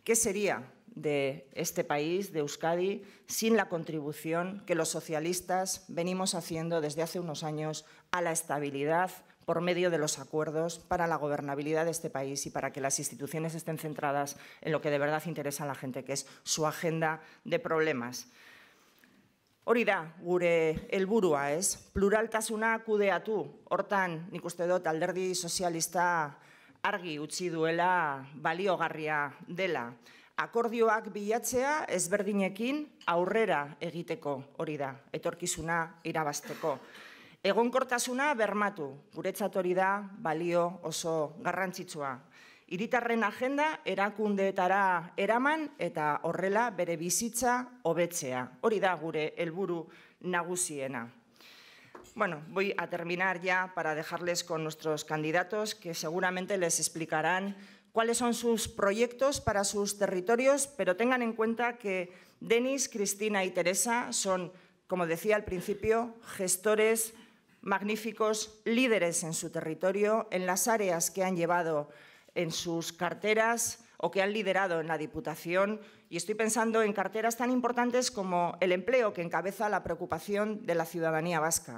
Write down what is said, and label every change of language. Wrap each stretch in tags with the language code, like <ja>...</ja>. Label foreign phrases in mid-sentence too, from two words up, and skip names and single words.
<es>¿Qué sería de este país, de Euskadi, sin la contribución que los socialistas venimos haciendo desde hace unos años a la estabilidad por medio de los acuerdos para la gobernabilidad de este país y para que las instituciones estén centradas en lo que de verdad interesa a la gente, que es su agenda de problemas.</es> <eu>Hori da, gure helburua, ez? Pluraltasuna kudeatu. Hortan, nik uste dut alderdi sozialista argi utzi duela baliogarria dela. Akordioak bilatzea ezberdinekin aurrera egiteko, hori da, etorkizuna irabazteko. Egonkortasuna bermatu, guretzat hori da balio oso garrantzitsua. Hiritarren agenda erakundeetara eraman eta horrela bere bizitza hobetzea. Hori da gure helburu nagusiena.</eu> <es>Bueno, voy a terminar ya para dejarles con nuestros candidatos que seguramente les explicarán cuáles son sus proyectos para sus territorios, pero tengan en cuenta que Denis, Cristina y Teresa son, como decía al principio, gestores magníficos, líderes en su territorio, en las áreas que han llevado en sus carteras o que han liderado en la Diputación, y estoy pensando en carteras tan importantes como el empleo, que encabeza la preocupación de la ciudadanía vasca.</es>